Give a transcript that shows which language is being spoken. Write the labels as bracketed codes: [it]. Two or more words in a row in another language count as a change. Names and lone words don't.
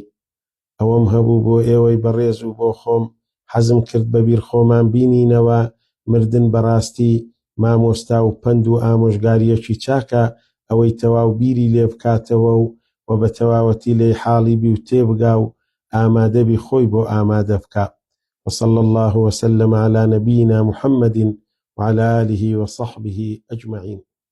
[ckb] ئەوەم هەبوو بۆ ئێوەی بەڕێز و بۆ خۆم حەزم کرد بەبیر خۆمان بینینەوە مردن بەڕاستی مامۆستا و پند و ئامۆژگاریەکی چاکە، ئەوەی تەواو بیری لێ بکاتەوە و بە تەواوەتی لێی حاڵی بی و تێبگا و ئامادەبی خۆی بۆ ئامادە بکە. [ar] وصلى الله وسلم على نبينا محمد وعلى آله وصحبه أجمعين.